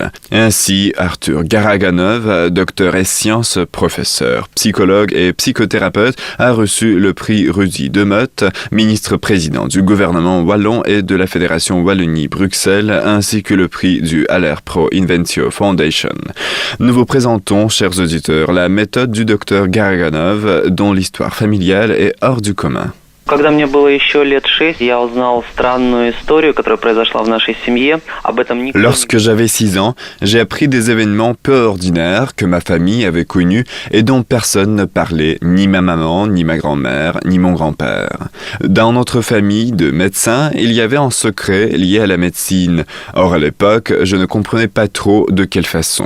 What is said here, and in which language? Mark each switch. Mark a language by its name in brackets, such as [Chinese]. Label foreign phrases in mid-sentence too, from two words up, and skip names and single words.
[French] Ainsi, Arthur Garaganov, docteur et sciences, professeur, psychologue et psychothérapeute, a reçu le prix Rudy Demotte, ministre-président du gouvernement wallon et de la Fédération Wallonie-Bruxelles, ainsi que le prix du Haller Pro Inventio Foundation. Nous vous présentons, chers auditeurs, la méthode du docteur Garaganov, dont l'histoire familiale est hors du commun. [Russian] Когда мне было еще лет 6, я узнал странную историю, которая произошла в нашей семье. Об этом никто... [French] Lorsque j'avais 6 ans, j'ai appris des événements peu ordinaires que ma famille avait connus et dont personne ne parlait, ni ma maman, ni ma grand-mère, ni mon grand-père. Dans notre famille de médecins, il y avait un secret lié à la médecine. Or, à l'époque, je ne comprenais pas trop de quelle façon.